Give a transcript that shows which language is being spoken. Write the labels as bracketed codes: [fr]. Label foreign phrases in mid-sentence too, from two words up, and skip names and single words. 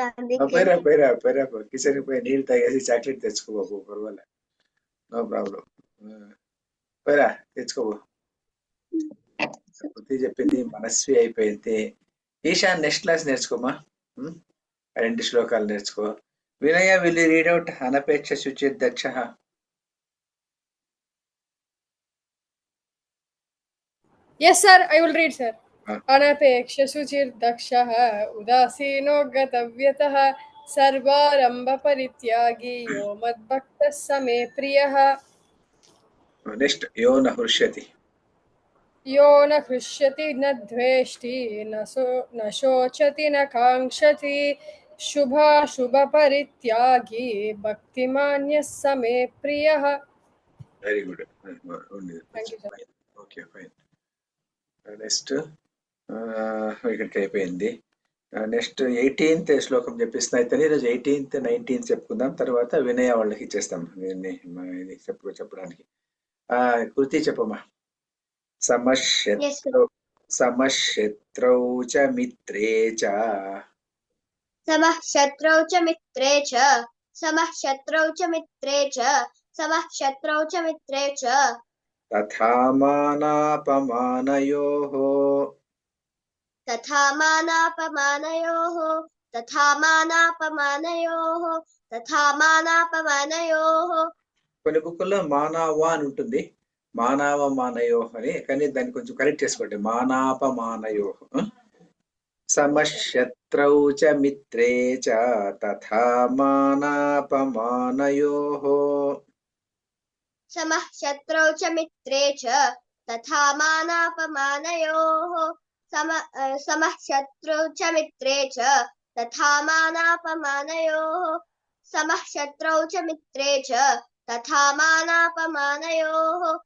[te] పోయిరా కిచెన్ పోయి నీళ్లు తాగేసి చాక్లెట్ తెచ్చుకోబోకు, పర్వాలే, [en] no problem. [te] పోయిరా తెచ్చుకోబో. బుద్ధి చెప్పింది, మనస్వి అయిపోయింది. ఈశాన్ [en] next class [te] నేర్చుకోమా. 2 శ్లోకాలు నేర్చుకో. [en] వినయ, will you read out [sa] అనపేక్ష శుచిర్దక్ష? [en] Yes sir, I will read sir. [sa] అనపేక్ష శుచిర్దక్షః ఉదాసీనో గతవ్యతః సర్వారంభ పరిత్యాగి యో మద్భక్తః మే ప్రియః. నెక్స్ట్ యో న హృష్యతి यो न हृष्यति न द्वेष्टि न शोचति न काङ्क्षति शुभाशुभपरित्यागी भक्तिमान्यः स मे प्रियः. [en] very good Thank you, sir. okay fine [te] నెక్స్ట్ ఇక్కడికి అయిపోయింది నెక్స్ట్ 18th శ్లోకం చెప్పిస్తున్నా అయితే ఈరోజు 18th 19th చెప్పుకుందాం తర్వాత వినయ వాళ్ళకి ఇచ్చేస్తాం దీన్ని ఇది చెప్పడానికి కృతి చెప్పమ్మా [sa] సమశత్రౌ చ మిత్రే చ समः शत्रौ च मित्रे च समः शत्रौ च मित्रे च समः शत्रौ च मित्रे च तथा मानापमानयोः तथा मानापमानयोः तथा मानापमानयोः तथा मानापमानयोः [te] కొన్ని బుక్కుల్లో మానవ అని ఉంటుంది మానవ మానయో అని కానీ దాన్ని కొంచెం కరెక్ట్ చేసుకోండి [sa] మానాపమానయో సమశత్రౌ చ మిత్రే చ తథా మానాపమానయోః समः शत्रौ च मित्रे च तथा मानापमानयोः समः शत्रौ च मित्रे च तथा मानापमानयोः समः शत्रौ च मित्रे च तथा मानापमानयोः